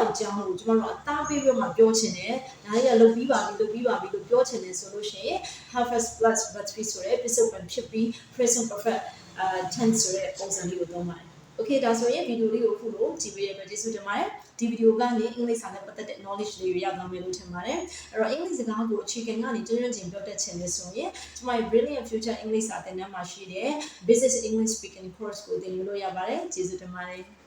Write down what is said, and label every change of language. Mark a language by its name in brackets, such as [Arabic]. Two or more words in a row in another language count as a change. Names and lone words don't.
[Burmese] က်ကြောင်းကိုကျွန်တော်တို့အသားပေးပြီးမှပြောချင်တယ်ဒါလေးကလုပ်ပြီးပါပြီလို့ပြောချင်တယ်ဆိုလို့ရှိရင် [English] have has plus verb 3 [Burmese] ဆိုတဲ့ပြစ္ဆုတ်ပံဖြစ်ပြီး [English] present perfect tense [Burmese] ဆိုတဲ့ပုံစံလေးကိုသုံးပါတယ် okay ဒါဆိုရင်ဗီဒီယိုလေးကိုခုလို့ကြည့်ပေးရတဲ့ကျေးဇူးတင်ပါတယ်ဒီဗီဒီယိုကနေအင်္ဂလိပ်စာနဲ့ပတ်သက်တဲ့ knowledge တွေရသွားမယ်လို့ထင်ပါတယ်အဲ့တော့အင်္ဂလိပ်စကားကိုအခြေခံကနေကျွမ်းကျွမ်းကျင်ပြောတတ်ချင်တယ်ဆိုရင်ကျွန်မရဲ့ Brilliant Future အင်္ဂလိပ်စာသင်တန်းမှာရှိတဲ့ Business English Speaking Course ကိုသင်ယူလို့ရပါတယ်ကျေးဇူးတင်ပါတယ်